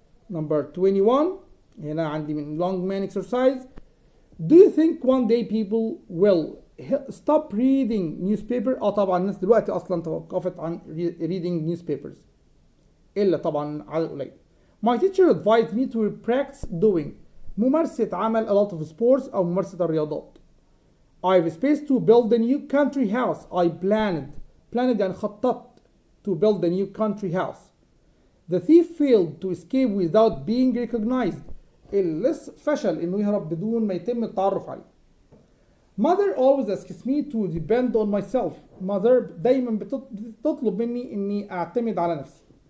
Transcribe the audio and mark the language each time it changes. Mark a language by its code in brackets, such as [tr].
[en] Number 21 [ar] هنا عندي من [en] long man exercise. Do you think one day people will stop reading newspaper؟ [ar] طبعا الناس دلوقتي أصلا توقفت عن reading newspapers إلا طبعا عدد قليل. [en] My teacher advised me to practice doing. [ar] ممارسة عمل [en] a lot of sports [ar] أو ممارسة الرياضات. [en] I have space to build a new country house. I planned [ar] يعني خططت [en] to build a new country house. The thief failed to escape without being recognized. [ar] اللص فشل إنه يهرب بدون ما يتم التعرف عليه. [en] Mother always asks me to depend on myself. [ar] Mother دايما بتطلب مني إني أعتمد على نفسي.